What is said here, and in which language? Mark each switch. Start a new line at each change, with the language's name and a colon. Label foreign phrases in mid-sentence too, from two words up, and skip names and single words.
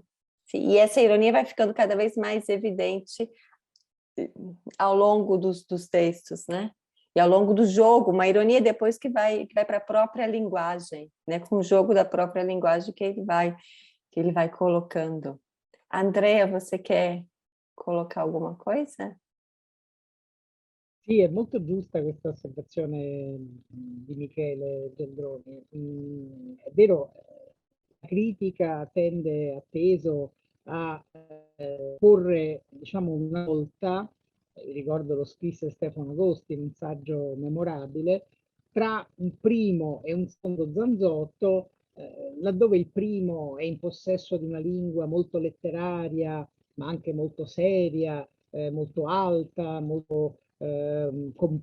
Portuguese: E essa ironia vai ficando cada vez mais evidente ao longo dos textos, né? E ao longo do jogo, uma ironia depois que vai para a própria linguagem, né? Com o jogo da própria linguagem que ele vai colocando. Andrea, você quer colocar alguma coisa?
Italian: Sì, è molto giusta questa osservazione di Michele Gendroni. È vero, la critica tende a peso a porre, diciamo, una volta, ricordo lo scrisse Stefano Agosti in un saggio memorabile, tra un primo e un secondo Zanzotto, laddove il primo è in possesso di una lingua molto letteraria, ma anche molto seria, molto alta, molto compatta.